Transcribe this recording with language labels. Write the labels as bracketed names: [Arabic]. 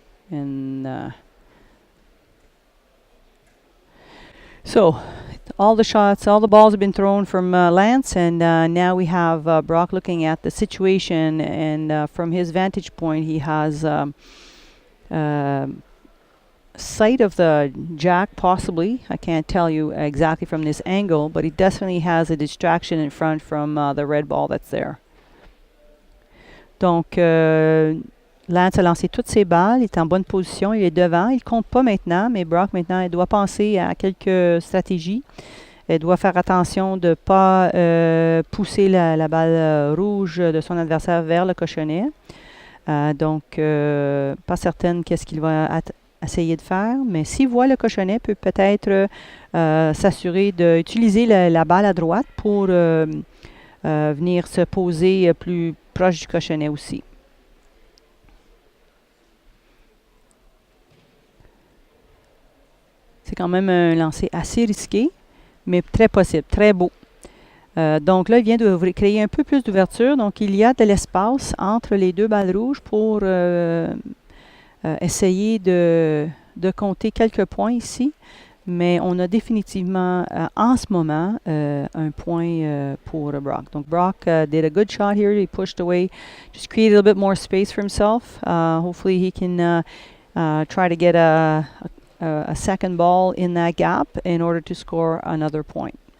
[English] And so all the balls have been thrown from Lance, and now we have Brock looking at the situation, and from his vantage point he has sight of the jack, possibly. I can't tell you exactly from this angle, but he definitely has a distraction in front from the red ball that's there. [French] Donc Lance a lancé toutes ses balles, il est en bonne position, il est devant, il compte pas maintenant, mais Brock maintenant il doit penser à quelques stratégies. Il doit faire attention de ne pas pousser la balle rouge de son adversaire vers le cochonnet. Donc pas certaine qu'est-ce qu'il va essayer de faire, mais s'il voit le cochonnet, peut-être s'assurer d'utiliser la balle à droite pour venir se poser plus proche du cochonnet aussi. C'est quand même un lancer assez risqué, mais très possible, très beau. Donc là, il vient de créer un peu plus d'ouverture. Donc, il y a de l'espace entre les deux balles rouges pour essayer de compter quelques points ici. Mais on a définitivement, en ce moment, un point pour Brock. [English] Donc Brock did a good shot here. He pushed away, just created a little bit more space for himself. Hopefully he can try to get a second ball in that gap in order to score another point.